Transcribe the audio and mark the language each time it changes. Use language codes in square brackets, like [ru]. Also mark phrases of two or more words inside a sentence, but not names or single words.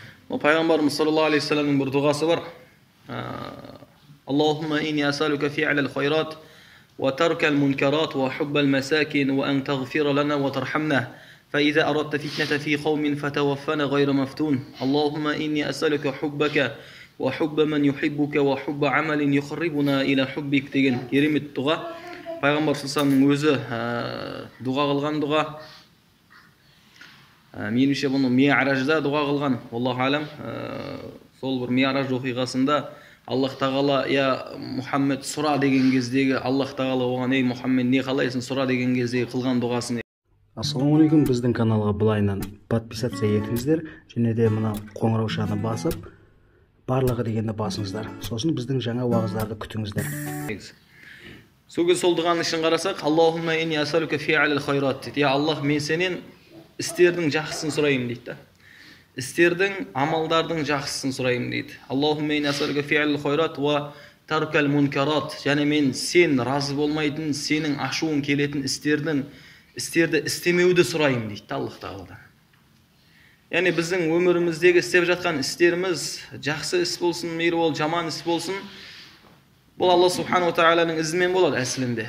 [kk] Пайғамбарымыз [ar] صلى الله عليه وسلم [kk] бір дұғасы бар. [ar] اللهم إني أسألك فعل الخيرات وترك المنكرات وحب المساكين وأن تغفر لنا وترحمنا. فإذا أردت فتنة في قوم فتوفنا غير مفتون اللهم إني أسألك حبك وحب من يحبك وحب عمل يقربنا إلى حبك [kk] деген керемет дұға. Пайғамбар саллаллаху өзі дұға қылған дұға. Меніңше бұны Ми'ражда дұға қылған. [ar] الله أعلم. [kk] Сол бір Ми'раж оқиғасында Аллах тағала я Мұхаммед сұра деген кездегі Аллах тағала оған ей Мұхаммед не қалайсың сұра деген кездегі қылған дұғасын. Ассалаумағалейкум, біздің каналға былайынан подписация етіңіздер, және де мына қоңыраушаны басып, барлығы дегенді басыңыздар. Сосын біздің жаңа уағыздарды күтіңіздер. Сол дұғаның ішін қарасақ, [ar] اللهم إني أسألك فعل الخيرات дейді. [kk] Я Аллах, мен сенен істердің жақсысын сұраймын дейді. Істердің, амалдардың жақсысын сұраймын дейді. [ar] اللهم إني أسألك فعل الخيرات وترك المنكرات. [kk] Және мен сен разы болмайтын, сенің ашуың келетін істерді істемеуді сұраймын дейді Аллах тағаладан. Яғни біздің өміріміздегі істеп жатқан істеріміз жақсы іс болсын, мейір бол, жаман іс болсын, бұл [ar] الله سبحانه وتعالى [kk] ізімен болады әсілінде.